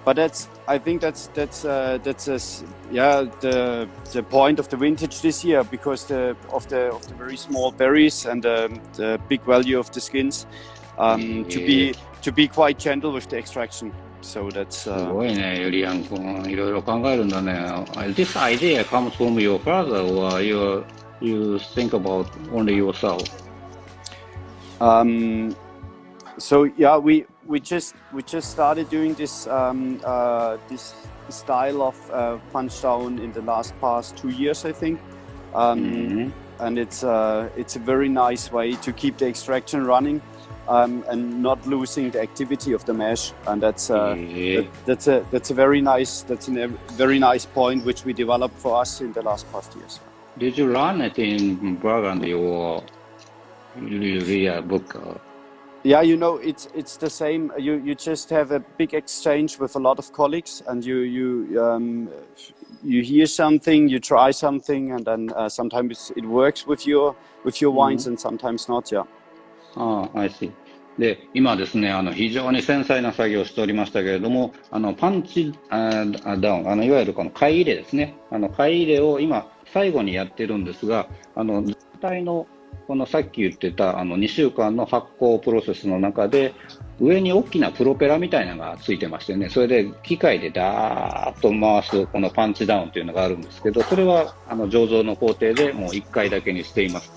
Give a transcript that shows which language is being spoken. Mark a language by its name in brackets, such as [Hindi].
[English] But I think that's the point of the vintage this year, because of the very small berries and the big value of the skins, to be quite gentle with the extraction. So that's [Japanese] すごいね、ユリアン君、いろいろ考えるんだね。 [English] This idea comes from your father, or you think about only yourself? So yeah, we just started doing this this style of punch down in the past 2 years, I think, and it's a very nice way to keep the extraction running. And not losing the activity of the mash, and that's a very nice point which we developed for us in the past years. Did you learn it in Burgundy, or you read a book? Yeah, it's the same. You just have a big exchange with a lot of colleagues, and you hear something, you try something, and then sometimes it works with your wines, and sometimes not. Yeah. I see. [Japanese] で、今ですね、非常に繊細な作業をしておりましたけれども、パンチダウン、いわゆるこの貝入れですね。貝入れを今、最後にやってるんですが、全体の、このさっき言ってた2週間の発酵プロセスの中で、上に大きなプロペラみたいなのがついてましてね、それで機械でダーッと回すこのパンチダウンというのがあるんですけど、それは醸造の工程でもう1回だけにしています。